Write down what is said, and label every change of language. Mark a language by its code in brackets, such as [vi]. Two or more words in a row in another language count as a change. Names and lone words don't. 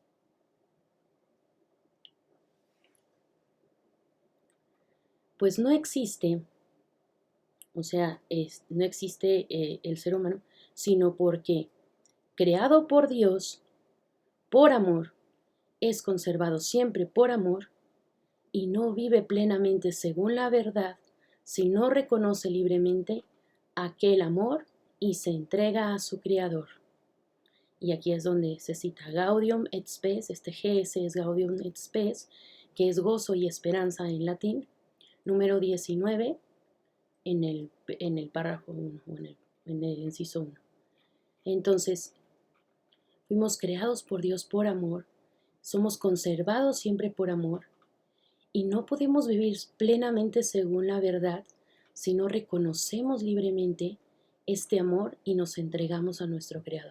[es] Pues no existe, o sea, no existe el ser humano, sino porque creado por Dios, por amor, es conservado siempre por amor y no vive plenamente según la verdad si no reconoce libremente aquel amor y se entrega a su Creador. Y aquí es donde se cita Gaudium et Spes, este GS es Gaudium et Spes, que es gozo y esperanza en latín, número 19 en el párrafo 1 o en el inciso 1. Entonces, fuimos creados por Dios por amor, somos conservados siempre por amor y no podemos vivir plenamente según la verdad si no reconocemos libremente este amor y nos entregamos a nuestro Creador.